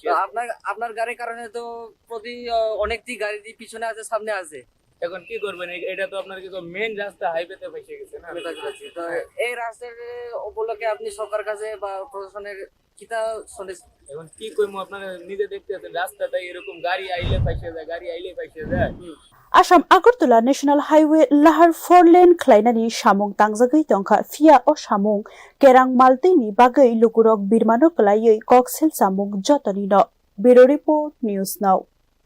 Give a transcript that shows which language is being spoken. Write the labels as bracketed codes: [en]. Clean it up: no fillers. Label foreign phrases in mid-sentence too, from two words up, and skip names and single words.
[bn] তো আপনার গাড়ির কারণে তো প্রতি অনেকটি গাড়ি পিছনে আছে সামনে আছে এখন কি করবেন এটা তো আপনার কি মেইন রাস্তা হাইওয়েতে পাইছে গেছে না তো এই রাস্তার উপলক্ষে আপনি সরকার কাছে বা প্রশাসনের কিতা শুনেছেন এখন কি কইমু আপনারা নিজে দেখতে আছেন রাস্তাটা এরকম গাড়ি আইলে পাইছে যায় [trp] आसाम आगरतला नेशनल हाईवे लाहार 4 लेन खलाइनानि सामुं तांजागै तंखा फिया ओ सामुं केरां मालतेनि बागै लुकुरक बिरमानो कलायै कक्सेल सामुं जतनि न [en] Bureau Report News Now.